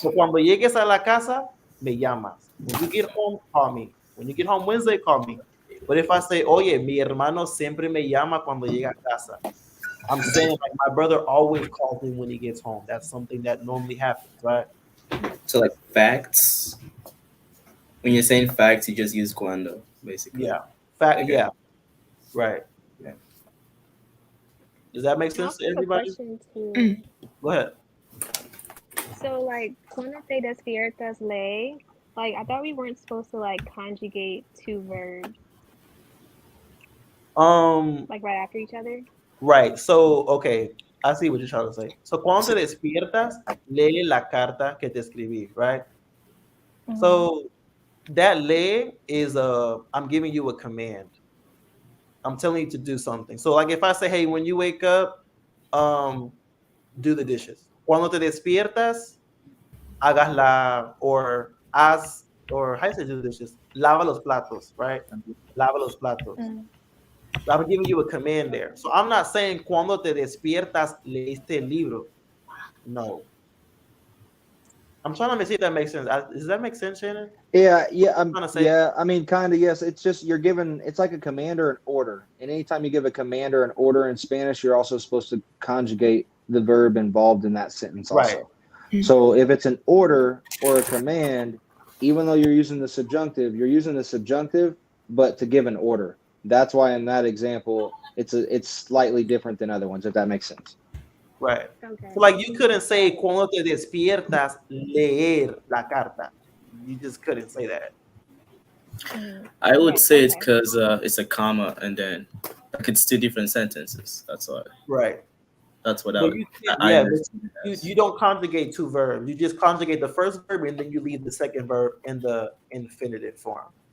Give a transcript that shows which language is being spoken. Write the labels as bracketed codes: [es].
[es] So cuando llegues a la casa, me llamas. [en] When you get home, call me. When you get home Wednesday, call me. But if I say, oye, mi hermano siempre me llama cuando llega a casa, I'm saying like my brother always calls me when he gets home. That's something that normally happens, right? So like facts. When you're saying facts, you just use cuando, basically. Yeah. Fact. Okay. Yeah. Right. Yeah. Does that make I sense also to have a everybody? question too. Mm. Go ahead. So like cuando te despiertas ley, like I thought we weren't supposed to like conjugate two verbs Um. like right after each other. Right. So, okay. I see what you're trying to say. [es] So, cuando te despiertas, lee la carta que te escribí, right? [en] So that lee is I'm giving you a command. I'm telling you to do something. So like if I say, hey, when you wake up, um, do the dishes. [es] Cuando te despiertas, hagas la or haz or how do you say do the dishes? Lava los platos, right? Lava los platos. So I'm giving you a command there. [en] So I'm not saying cuando te despiertas leíste el libro. No. I'm trying to see if that makes sense. Does that make sense, Shannon? yeah, I'm trying to say yeah. I mean, kind of yes. It's just you're given. It's like a command or an order. And anytime you give a command or an order in Spanish, you're also supposed to conjugate the verb involved in that sentence. right. Also, so if it's an order or a command, even though you're using the subjunctive, you're using the subjunctive, but to give an order. That's why in that example, it's slightly different than other ones. If that makes sense. Right. So Okay. like you couldn't say cuando te despiertas leer la carta. You just couldn't say that. I would Okay. say it's Okay. because it's a comma and then like it's two different sentences. That's why. Right. That's what But you can't, I yeah, but understand it you as. don't conjugate two verbs. You just conjugate the first verb and then you leave the second verb in the infinitive form.